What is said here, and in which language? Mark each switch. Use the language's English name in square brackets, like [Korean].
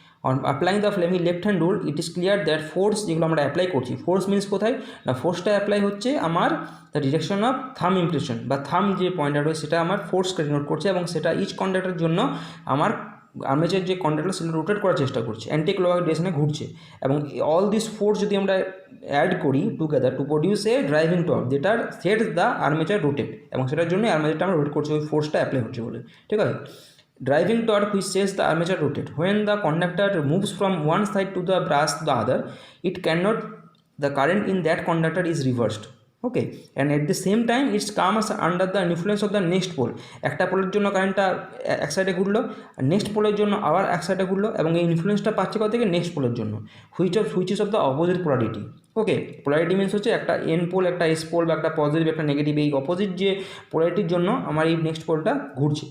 [English] on applying the Fleming left hand rule it is clear that force [Bangla] যেগুলো আমরা apply করছি, force means কোথায় না, ফোর্সটা অ্যাপ্লাই হচ্ছে আমার দ্য ডিরেকশন অফ থাম ইমপ্রেশন বা থাম যে পয়েন্টটা রয়েছে সেটা আমার ফোর্সকে ডিনোট করছে এবং সেটা ইচ কন্ডাক্টরের জন্য আমার আর্মেচার যে কন্ডাক্টর সেটা রোটেট করার চেষ্টা করছে, অ্যান্টি ক্লক ডিরেকশনে ঘুরছে। এবং [English] all this force [Bangla] যদি আমরা অ্যাড করি together [English] to produce a driving torque [Bangla] যেটার সেটস দ্য আর্মেচার রোটেট, এবং সেটার জন্য আর্মেচারটা আমরা রোটেট করছি ওই ফোর্সটা অ্যাপ্লাই হচ্ছে বলে, ঠিক আছে। [English] Driving torque which says the armature rotate. When the conductor moves from one side to the brass to the other, it cannot, the current in that conductor is reversed. Okay, and at the same time it comes under the influence of the next pole. [Bangla] একটা পোলের জন্য কারেন্টটা এক সাইডে ঘুরলো, আর next পোলের জন্য আবার এক সাইডে ঘুরলো, এবং এই ইনফ্লুয়েন্সটা পাচ্ছে কোথা থেকে, নেক্সট পোলের জন্য, [English] Which of the opposite polarity. [Bangla] Okay, polarity means হচ্ছে একটা এন পোল, একটা এস পোল, বা একটা পজিটিভ একটা নেগেটিভ, এই অপোজিট যে পোলারিটির জন্য আমার এই নেক্সট পোলটা ঘুরছে।